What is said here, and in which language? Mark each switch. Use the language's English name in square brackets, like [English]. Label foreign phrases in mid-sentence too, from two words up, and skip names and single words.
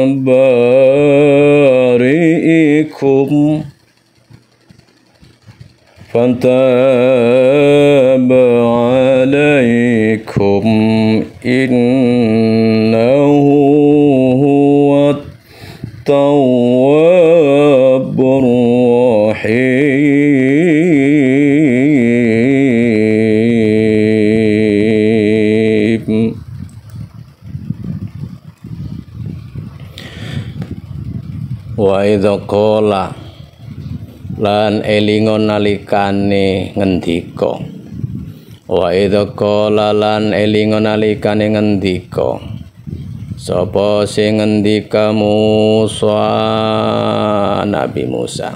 [Arabic] بارئكم فتاب عليكم إنه هو التواب الرحيم. وإذ قال [Javanese] lan elingon nalikane ngendika. [Arabic] وإذ قال [Javanese] lan elingon nalikane ngendika sapa sing ngendika Musa, Nabi Musa.